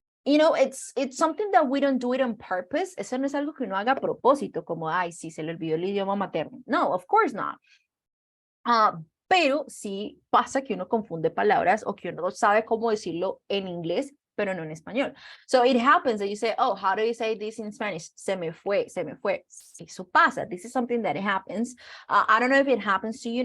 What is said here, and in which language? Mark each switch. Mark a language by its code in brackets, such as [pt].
[en] It's something that we don't do it on purpose. [es] Eso no es algo que uno haga a propósito, como, ay, sí, se le olvidó el idioma materno. [en] No, of course not. [es] Pero sí pasa que uno confunde palabras o que uno no sabe cómo decirlo en inglés pero no en español. [en] So it happens that you say, oh, how do you say this in Spanish? [es] Se me fue, se me fue. Eso pasa. [en] This is something that happens. I don't know if it happens to you.